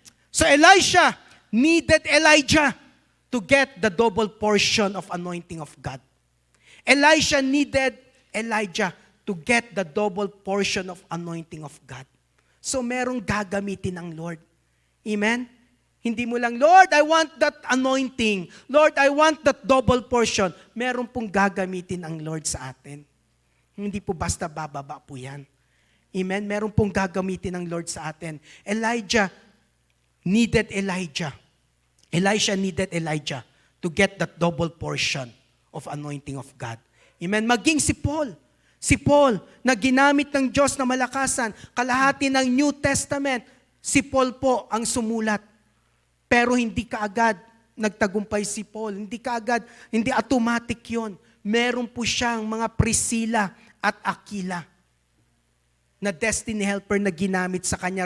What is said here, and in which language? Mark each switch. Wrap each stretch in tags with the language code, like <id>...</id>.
<en>So Elisha needed Elijah to get the double portion of anointing of God. Elisha needed Elijah to get the double portion of anointing of God.</en> <tl>So merong gagamitin ng Lord. Amen? Hindi mo lang,</tl> <en>Lord, I want that anointing. Lord, I want that double portion.</en> <tl>Meron pong gagamitin ang Lord sa atin. Hindi po basta bababa po yan. Amen? Meron pong gagamitin ng Lord sa atin.</tl> <en>Elijah needed Elijah. Elisha needed Elijah to get that double portion of anointing of God.</en> <tl>Amen? Maging si Paul. Si Paul, na ginamit ng Diyos na malakasan, kalahati ng New Testament, si Paul po ang sumulat. Pero hindi kaagad nagtagumpay si Paul. Hindi automatic yon. Meron po siyang mga Priscilla at Aquila na destiny helper na ginamit sa kanya.</tl>